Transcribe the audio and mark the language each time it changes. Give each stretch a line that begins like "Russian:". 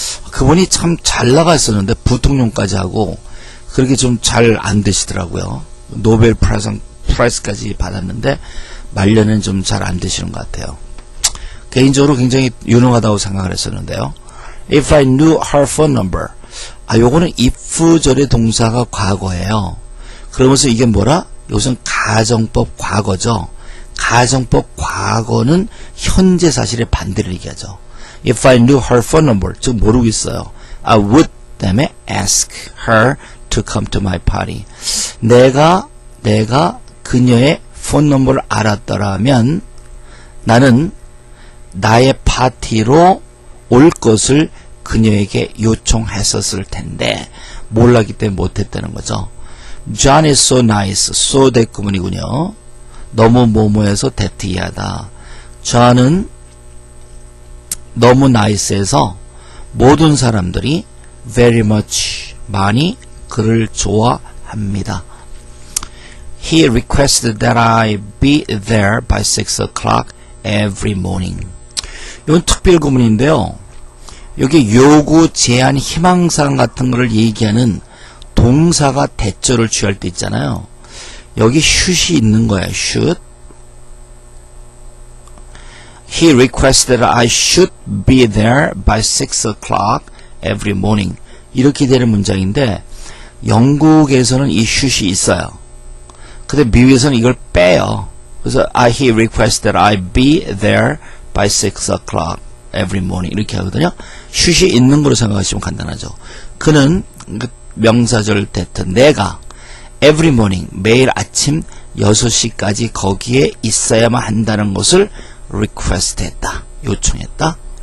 Korean: 그분이 참 잘 나갔었는데 부통령까지 하고 그렇게 좀 잘 안 되시더라고요. 노벨 프라이즈까지 받았는데 말년은 좀 잘 안 되시는 것 같아요. 개인적으로 굉장히 유능하다고 생각을 했었는데요.
English: If I knew her phone number.
Korean: 요거는 if절의 동사가 과거예요. 그러면서 이게 뭐라? 이것은 가정법 과거죠. 가정법 과거는 현재 사실의 반대를 얘기하죠.
English: If I knew her phone number.
Korean: 즉 모르고 있어요.
English: I would 때문에 ask her to come to my party.
Korean: 내가 그녀의 폰 넘버를 알았더라면 나는 나의 파티로 올 것을 그녀에게 요청했었을 텐데 몰랐기 때문에 못했다는 거죠.
English: John is so nice.
Korean: so 대구문이군요. 너무 뭐뭐해서 대티하다. John은 너무 nice해서 모든 사람들이 very much 많이 그를 좋아합니다.
English: He requested that I be there by 6 o'clock every morning.
Korean: 이건 특별구문인데요. 여기 요구, 제안, 희망사항 같은 거를 얘기하는 동사가 대절을 취할 때 있잖아요. 여기 should이 있는 거예요. should.
English: He requested that I should be there by 6 o'clock every morning.
Korean: 이렇게 되는 문장인데 영국에서는 이 should이 있어요. 근데 미국에서는 이걸 빼요.
English: 그래서 he requested that I be there by 6 o'clock every morning
Korean: 이렇게 하거든요. should이 있는 거로 생각하시면 간단하죠. 그는 명사절 대트 내가 every morning 매일 아침 6시까지 거기에 있어야만 한다는 것을 request 했다. 요청했다.